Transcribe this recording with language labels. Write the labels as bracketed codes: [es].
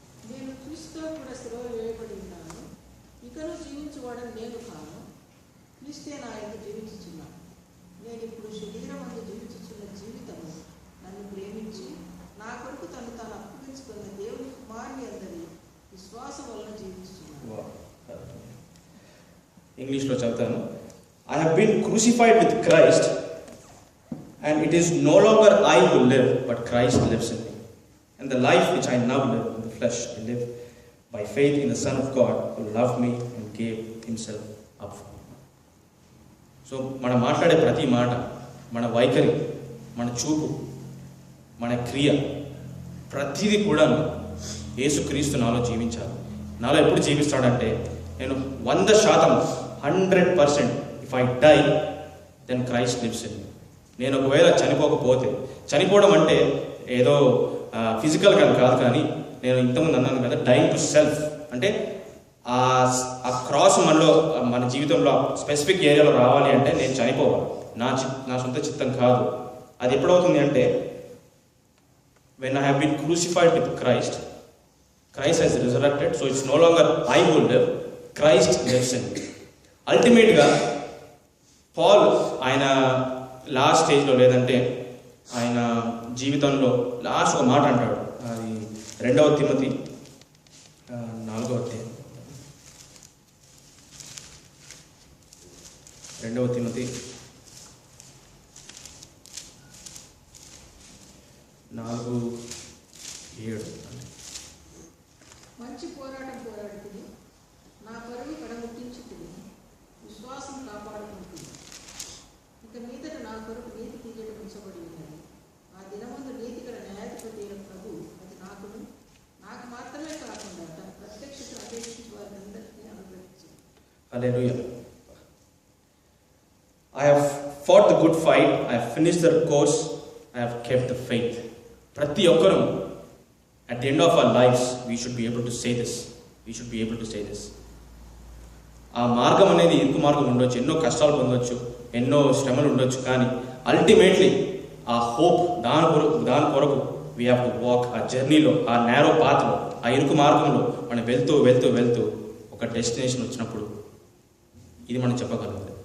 [te] నేను క్రీస్తుతో కూడా సిలువ వేయబడి ఉన్నాను, ఇకను జీవించువాడని నేను కాను, క్రీస్తే నా యందు జీవించుచున్నాను. నేను ఇప్పుడు శరీరమందు జీవించుచున్న జీవితము నన్ను ప్రేమించి నా కొరకు తను తాను అప్పగించుకున్న దేవుని కుమారుని అందరి విశ్వాసం వలన జీవించుచున్నాను. ఇంగ్లీష్లో చదువుతాను. [en] I have been crucified with Christ, and it is no longer I who live, but Christ lives in me. And the life which I now live in the flesh, I live by faith in the Son of God who loved me and gave himself up for me. [te] So మనం మాట్లాడే ప్రతి మాట, మన వైఖరి, మన చూపు, మన క్రియ, ప్రతిదీ కూడా యేసుక్రీస్తు నాలో జీవించాలి. నాలో ఎప్పుడు జీవిస్తాడంటే, నేను [en] 100% if I die then Christ lives in me. [te] నేను ఒకవేళ చనిపోకపోతే, చనిపోవడం అంటే ఏదో ఫిజికల్ కాదు, కానీ నేను ఇంతకుముందు అన్నాను కదా, [en] dying to self [te] అంటే ఆ క్రాస్ మన జీవితంలో స్పెసిఫిక్ ఏరియాలో రావాలి అంటే నేను చనిపోవాలి. నా సొంత చిత్తం కాదు. అది ఎప్పుడవుతుంది అంటే, [en] when I have been crucified with Christ, Christ has resurrected, so it's no longer I who live, Christ lives in me. [te] అల్టిమేట్గా పాల్ ఆయన లాస్ట్ స్టేజ్లో, లేదంటే ఆయన జీవితంలో లాస్ట్ ఒక మాట అంటాడు. అది 2వ తిమోతి 4వ అధ్యాయం, 2వ తిమోతి 4:7. 7. మంచి పోరాటం పోరాడుతుంది, నా పరువు కడముట్టించుతుంది, విశ్వాసం కాపాడుకుంటుంది. ఇక మీదట నా కొరకు నీతి తీయడం ఉంచబడి ఉన్నది. ఆ దినమందు నీతిగల న్యాయాధిపతి అయిన ప్రభు అది నాకు మాత్రమే కాకుండా తన ప్రత్యక్షతను అపేక్షించి వారందరికీ అనుగ్రహించింది. [en] Hallelujah. I have fought the good fight, I have finished the course, I have kept the faith. [te] ప్రతి ఒక్కరూ [en] at the end of our lives we should be able to say this. [te] ఆ మార్గం అనేది ఇరుకు మార్గం ఉండొచ్చు, ఎన్నో కష్టాలు పొందొచ్చు, ఎన్నో శ్రమలు ఉండొచ్చు, కానీ అల్టిమేట్లీ ఆ హోప్ దాని కొరకు [en] we have to walk [te] ఆ జర్నీలో, ఆ నేరో పాత్లో, ఆ ఇరుకు మార్గంలో మనం వెళ్తూ ఒక డెస్టినేషన్ వచ్చినప్పుడు ఇది మనం చెప్పగలుగుతాం.